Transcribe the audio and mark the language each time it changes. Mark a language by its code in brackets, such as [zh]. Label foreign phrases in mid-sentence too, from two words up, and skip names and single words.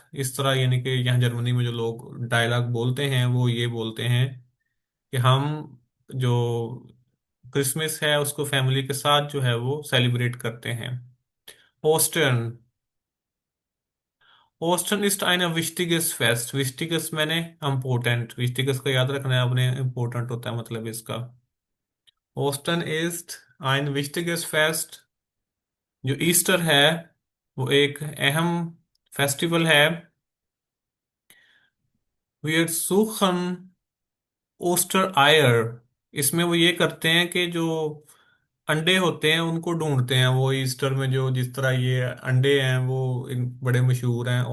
[ur] اس طرح، یعنی کہ یہاں جرمنی میں جو لوگ ڈائیلاگ بولتے ہیں، وہ یہ بولتے ہیں کہ ہم جو کرسمس ہے اس کو فیملی کے ساتھ جو ہے وہ سیلیبریٹ کرتے ہیں. [de] ओस्टर्न, ओस्टर्न ist ein wichtiges Fest। [ur] wichtiges معنی امپورٹنٹ, wichtiges کو یاد رکھنا ہے آپ نے، امپورٹنٹ ہوتا ہے مطلب اس کا. [de] ओस्टर्न ist ein wichtiges Fest। [ur] جو ایسٹر ہے وہ ایک اہم فیسٹیول ہے. [de] Wir suchen Ostereier. [ur] اس میں وہ یہ کرتے ہیں کہ جو انڈے ہوتے ہیں ان کو ڈھونڈتے ہیں وہ ایسٹر میں، جو جس طرح یہ انڈے ہیں وہ بڑے مشہور ہیں.